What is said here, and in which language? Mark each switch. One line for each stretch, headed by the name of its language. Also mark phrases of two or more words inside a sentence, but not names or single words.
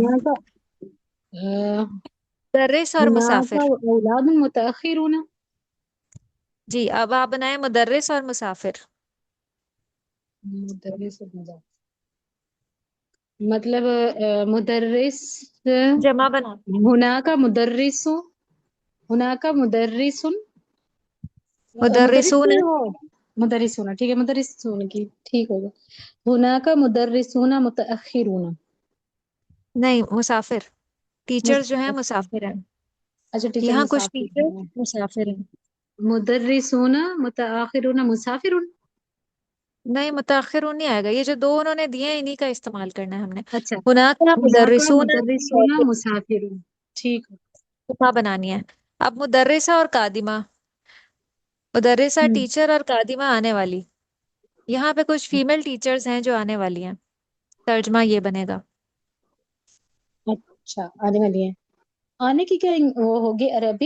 Arabic: هناك أ,
Hindi: मुदर्रिस और
Arabic: هناك
Hindi: मुसाफिर।
Arabic: أولاد متأخرون.
Hindi: जी अब आप बनाए मुदर्रिस और मुसाफिर। मुदर्रिस और मुदाफ, मतलब मुदर्रिस, जमा बना
Arabic: هناك مدرسو، هناك مدرسون، مدرس
Hindi: मुदर्रिसून नहीं है। हो, मुदर्रिस होना ठीक है, मुदर्रिस होने की ठीक होगा।
Arabic: هناك مدرسون متأخرون.
Hindi: नहीं, मुसाफिर। टीचर्स जो हैं मुस- मुसाफिर हैं। अच्छा, टीचर यहाँ कुछ मुसाफिर टीचर हैं। मुसाफिर हैं।
Arabic: مدرسون متأخرون مسافرون.
Hindi: नहीं, मुतअखिरुन नहीं आएगा, ये जो दो उन्होंने दिए हैं इन्हीं का इस्तेमाल करना है हमने। अच्छा, हुनाका
Arabic: هناك
Hindi: मुदर्रिसून
Arabic: مدرسون مسافرون,
Hindi: ठीक है। जमा बनानी है। अब मुदर्रिसा और कादिमा, मुदर्रिसा हम्म, टीचर और कादिमा आने वाली। यहाँ पे कुछ फीमेल टीचर्स हैं जो आने वाली हैं, तर्जमा ये बनेगा। अच्छा आने वाली है। आने की क्या वो होगी अरबिक?